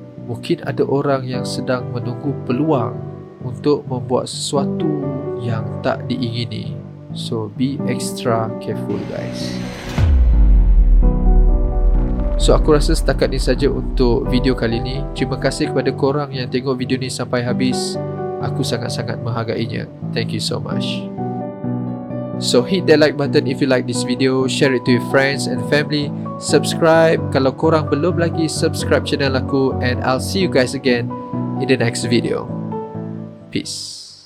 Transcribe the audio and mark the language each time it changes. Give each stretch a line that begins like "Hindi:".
Malay: Mungkin ada orang yang sedang menunggu peluang untuk membuat sesuatu yang tak diingini.
English: So be extra careful guys.
Malay: So aku rasa setakat ni saja untuk video kali ni. Terima kasih kepada korang yang tengok video ni sampai habis. Aku sangat-sangat menghargainya.
English: Thank you so much. So hit that like button if you like this video, share it to your friends and family, subscribe
Malay: kalau korang belum lagi subscribe channel aku,
English: and I'll see you guys again in the next video. Peace.